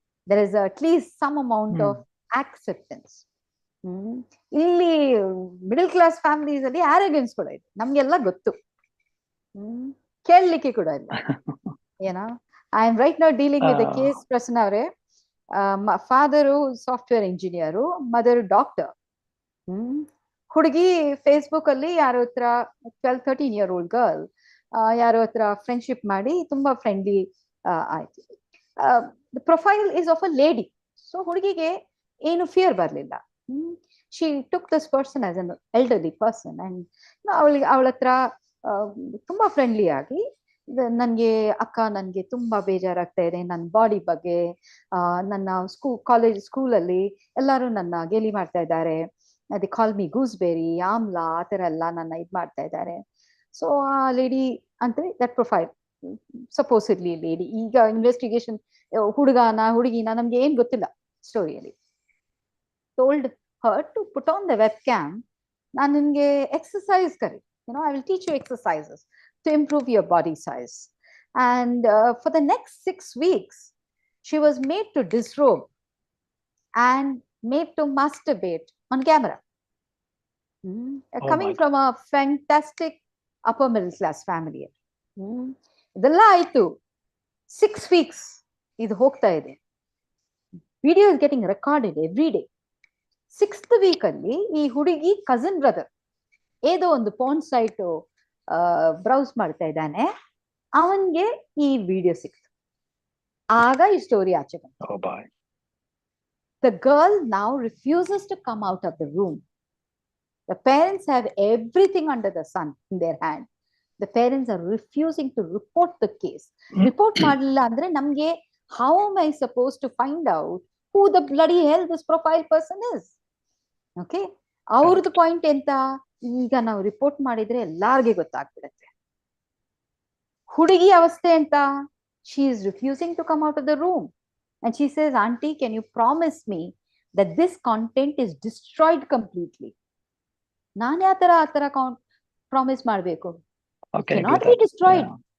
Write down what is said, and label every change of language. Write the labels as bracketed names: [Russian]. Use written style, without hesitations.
[English] There is at least some amount of acceptance. [Kannada] Illi middle class families alli arrogance kuda ide, namಗೆಲ್ಲ ಗೊತ್ತು, ಕೇಳಲಿಕ್ಕೆ ಕೂಡ ಇಲ್ಲ. [English] You know, I am right now dealing with a case, Prasanna avare. Father software engineer, mother doctor. [Kannada] ಹುಡುಗಿ Facebook ಅಲ್ಲಿ ಯಾರೋ ಹತ್ರ [English] 12-13-year-old girl [Kannada] ಯಾರೋ ಹತ್ರ ಫ್ರೆಂಡ್ಶಿಪ್ ಮಾಡಿ ತುಂಬಾ ಫ್ರೆಂಡ್ಲಿ ಆಯ್ತು. [English] The profile is of a lady, so [Kannada] ಹುಡುಗಿಗೆ ಏನು ಫಿಯರ್ ಬರಲಿಲ್ಲ. [English] She took this person as an elderly person, and [Kannada] ಅವಳ ಹತ್ರ ತುಂಬಾ ಫ್ರೆಂಡ್ಲಿ ಆಗಿ, ನನ್ಗೆ ಅಕ್ಕ ನನ್ಗೆ ತುಂಬಾ ಬೇಜಾರಾಗ್ತಾ ಇದೆ ನನ್ನ ಬಾಡಿ ಬಗ್ಗೆ, ನನ್ನ ಸ್ಕೂಲಲ್ಲಿ ಎಲ್ಲರೂ ನನ್ನ ಗೇಲಿ ಮಾಡ್ತಾ ಇದ್ದಾರೆ, [English] they call me gooseberry, [Kannada] amla, ಆ ಥರ ಎಲ್ಲ ನನ್ನ ಇದು ಮಾಡ್ತಾ ಇದ್ದಾರೆ. ಸೊ ಆ ಲೇಡಿ ಅಂದ್ರೆ [English] that profile supposedly lady, [Kannada] ಈಗ ಇನ್ವೆಸ್ಟಿಗೇಷನ್ ಹುಡುಗಿನ ನಮ್ಗೆ ಏನ್ ಗೊತ್ತಿಲ್ಲ ಸ್ಟೋರಿಯಲ್ಲಿ, [English] told her to put on the webcam, [Kannada] ನಾನು ನಿನ್ಗೆ exercise curry, [English] you know, I will teach you exercises to improve your body size. And for the next 6 weeks, she was made to disrobe and made to masturbate on camera. Coming from a fantastic upper middle class family. [Kannada] ಇದೆಲ್ಲ ಆಯ್ತು, 6 weeks ಇದು ಹೋಗ್ತಾ ಇದೆ. [English] Video is getting recorded every day. [Kannada] 6th week ಅಲ್ಲಿ ಈ ಹುಡುಗಿ cousin brother ಏದೋ ಒಂದು porn site browse ಮಾಡ್ತಾ ಇದ್ದಾನೆ, ಅವನ್ಗೆ ಈ ವಿಡಿಯೋ ಸಿಕ್ತು. ಆಗ ಈ ಸ್ಟೋರಿ ಆಚೆ ಬಂತು. [English] The girl now refuses to come out of the room. The parents have everything under the sun in their hand. The parents are refusing to report the case. [Kannada] Report ಮಾಡಲಿಲ್ಲ ಅಂದ್ರೆ ನಮ್ಗೆ [English] how am I supposed to find out who the bloody hell this profile person is? [Kannada] Okay? ಅವ್ರದ್ದು point ಎಂತ? ಈಗ ನಾವು report ಮಾಡಿದ್ರೆ ಎಲ್ಲಾರ್ಗೆ ಗೊತ್ತಾಗ್ಬಿಡುತ್ತೆ. ಹುಡುಗಿ ಅವಸ್ಥೆ ಎಂತ? [English] She is refusing to come out of the room. And she says, Auntie, can you promise me that this content is destroyed completely? [Kannada] ನಾನು ಆ ತರ ಪ್ರಾಮಿಸ್ ಮಾಡಬೇಕು? [English] It cannot be destroyed. Yeah.